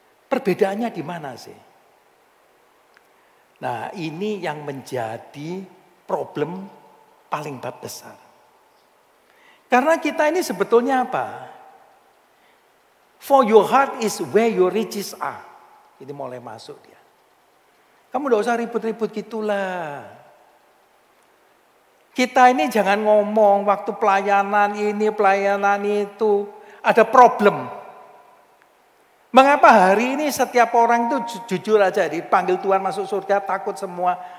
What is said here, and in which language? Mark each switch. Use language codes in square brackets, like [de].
[id] Perbedaannya di mana sih? Nah, ini yang menjadi problem paling besar. Karena kita ini sebetulnya apa? [en] For your heart is where your riches are. [id] Ini mulai masuk dia. Kamu tidak usah ribut-ribut gitulah. Kita ini jangan ngomong waktu pelayanan ini, pelayanan itu. Ada problem. Mengapa hari ini setiap orang itu jujur aja dipanggil Tuhan masuk surga, takut semua.